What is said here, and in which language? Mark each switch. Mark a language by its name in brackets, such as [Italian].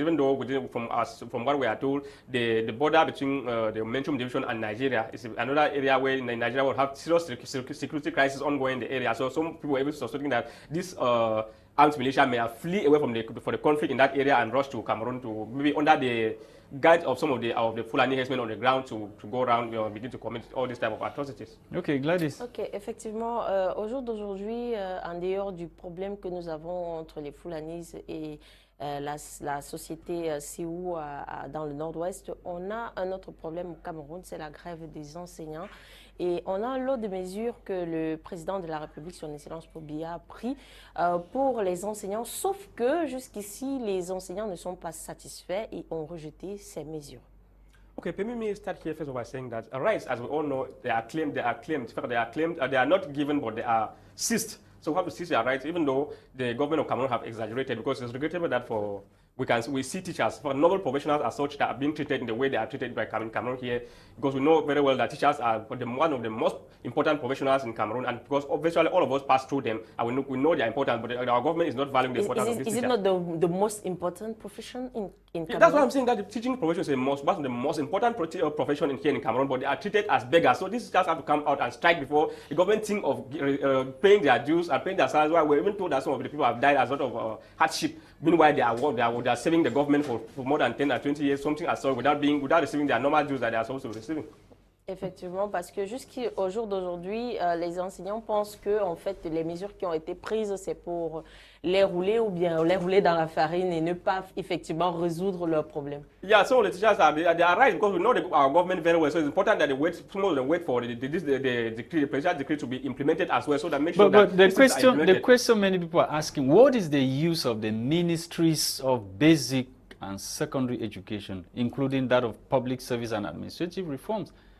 [English] Even though from what we are told, the border between the Menchum division and Nigeria is another area where Nigeria will have serious security crisis ongoing in the area. So some people are even suspecting that this armed militia may have flee away from the conflict in that area and rush to Cameroon to maybe under the guide of some of the Fulani herdsmen on the ground to go around, begin to commit all these type of atrocities. Okay, Gwladys. [French] Ok, effectivement, au jour d'aujourd'hui, en dehors du problème que nous avons entre les Fulanis et la société Sioux dans le nord-ouest, on a un autre problème au Cameroun, c'est la grève des enseignants. Et on a un lot de mesures que le président de la République, son Excellence Biya, a pris pour les enseignants, sauf que jusqu'ici, les enseignants ne sont pas satisfaits et ont rejeté ces mesures. [English] Okay, let me start here first by saying that rights, as we all know, they are claimed, they are not given, but they are seized. So we have to seize their rights, even though the government of Cameroon have exaggerated, because it's regrettable that we see teachers, for noble professionals as such, that are being treated in the way they are treated by Cameroon here, because we know very well that teachers are one of the most important professionals in Cameroon, and because virtually all of us pass through them, and we know they are important, but our government is not valuing the importance of these teachers. Is it not the most important profession in Cameroon? That's what I'm saying, that the teaching profession is one of the most important profession here in Cameroon, but they are treated as beggars. So these teachers have to come out and strike before the government think of paying their dues and paying their salaries. Why we're even told that some of the people have died as a sort of hardship. Meanwhile, they are saving the government for more than 10 or 20 years, something as such, without receiving their normal dues that they are supposed to be receiving. [French] Effectivement, parce que jusqu'au jour d'aujourd'hui, les enseignants pensent que en fait, les mesures qui ont été prises, c'est pour les rouler ou bien les rouler dans la farine et ne pas effectivement résoudre leurs problèmes. [English] Yeah, so the teachers they are right, because we know our government very well. So it's important that some of them wait for the presidential decree to be implemented as well, so that make sure but the question many people are asking: what is the use of the ministries of basic and secondary education, including that of public service and administrative reforms?